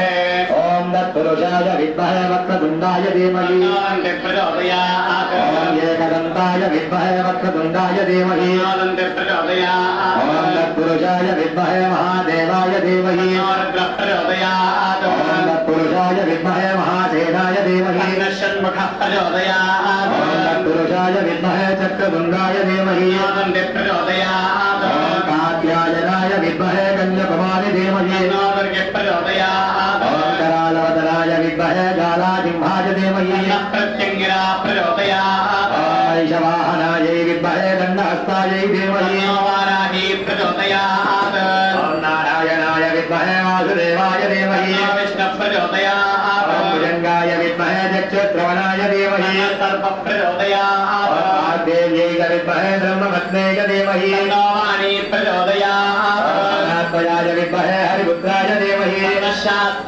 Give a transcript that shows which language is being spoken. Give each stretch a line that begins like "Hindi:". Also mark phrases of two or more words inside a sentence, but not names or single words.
Sanskrit: ఓం తత్పురుషాయ విద్మహే వక్రతుండాయ ధీమహి ఓం ఏకదంతాయ విద్మహే వక్రతుండాయ ధీమహి ఓం తత్పురుషాయ విద్మహే మహాదేవాయ ధీమహి ఓం తత్పురుషాయ విద్మహే మహాసేనాయ ధీమహి ఓం తత్పురుషాయ విద్మహే చక్రతుండాయ ధీమహి ఓం కాత్యాయనాయ విద్మహే కన్యాకుమారి ధీమహి ఓం करालवदनाय विद्महे जालाजिह्वाय धीमहि प्रत्यङ्गिरा प्रचोदयात् वैशवाहनायै विद्महे दण्डहस्तायै धीमहि वाराही प्रचोदयात् नारायणाय विद्महे वासुदेवाय धीमहि विष्णु प्रचोदयात् भुजङ्गाय विद्महे चक्षुश्रवणाय धीमहि सर्प प्रचोदयात् देव्यै विद्महे ब्रह्मपत्न्यै धीमहि वाणी प्रचोदयात् नारायणाय विद्महे हरिपुत्राय धीमहि शास्ता